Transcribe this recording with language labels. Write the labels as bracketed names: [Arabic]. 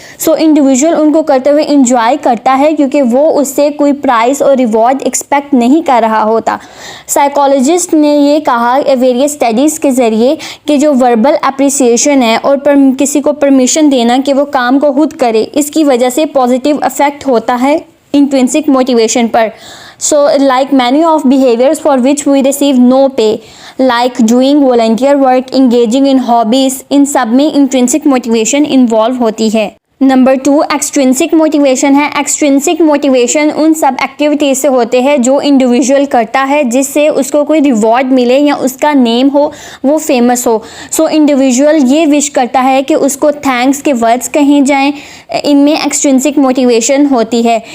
[Urdu] سو individual ان کو کرتے ہوئے انجوائے کرتا ہے کیونکہ وہ اس سے کوئی پرائز اور ریوارڈ ایکسپیکٹ نہیں کر رہا ہوتا. سائیکالوجسٹ نے یہ کہا ویریس اسٹڈیز کے ذریعے کہ جو وربل اپریسیشن ہے اور کسی کو پرمیشن دینا کہ وہ کام کو خود کرے، اس کی وجہ سے پازیٹیو افیکٹ ہوتا ہے intrinsic motivation per. [English] So like many of behaviors for which we receive no pay, like doing volunteer work, engaging in hobbies, [Urdu] ان سب میں intrinsic motivation involve ہوتی ہے. نمبر 2 ایکسٹرنسک موٹیویشن ہے. ایکسٹرنسک موٹیویشن ان سب ایکٹیویٹیز سے ہوتے ہیں جو انڈیویژول کرتا ہے جس سے اس کو کوئی ریوارڈ ملے یا اس کا نیم ہو، وہ فیمس ہو. سو انڈیویژول یہ وش کرتا ہے کہ اس کو تھینکس کے ورڈز کہیں جائیں، ان میں ایکسٹرنسک موٹیویشن ہوتی ہے.